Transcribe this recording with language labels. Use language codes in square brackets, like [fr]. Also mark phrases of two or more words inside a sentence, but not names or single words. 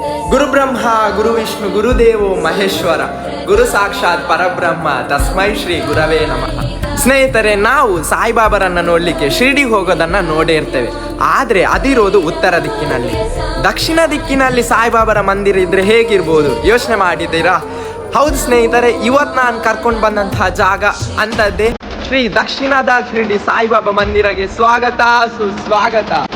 [sa] ಗುರು ಬ್ರಹ್ಮ ಗುರು ವಿಷ್ಣು ಗುರುದೇವೋ ಮಹೇಶ್ವರ ಗುರು ಸಾಕ್ಷಾತ್ ಪರಬ್ರಹ್ಮ ತಸ್ಮೈ ಶ್ರೀ ಗುರವೇ ನಮಃ. [kn] ಸ್ನೇಹಿತರೆ, ನಾವು ಸಾಯಿಬಾಬರನ್ನ ನೋಡಲಿಕ್ಕೆ ಶಿರ್ಡಿಗೆ ಹೋಗೋದನ್ನ ನೋಡೇ ಇರ್ತೇವೆ. ಆದರೆ ಅದಿರೋದು ಉತ್ತರ ದಿಕ್ಕಿನಲ್ಲಿ. ದಕ್ಷಿಣ ದಿಕ್ಕಿನಲ್ಲಿ ಸಾಯಿಬಾಬರ ಮಂದಿರ ಇದ್ರೆ ಹೇಗಿರ್ಬೋದು ಯೋಚನೆ ಮಾಡಿದ್ದೀರಾ? ಹೌದು ಸ್ನೇಹಿತರೆ, ಇವತ್ತು ನಾನು ಕರ್ಕೊಂಡು ಬಂದಂತಹ ಜಾಗ ಅಂಥದ್ದೇ ಶ್ರೀ ದಕ್ಷಿಣದ ಶಿರ್ಡಿ ಸಾಯಿಬಾಬಾ ಮಂದಿರಗೆ ಸ್ವಾಗತ ಸುಸ್ವಾಗತ.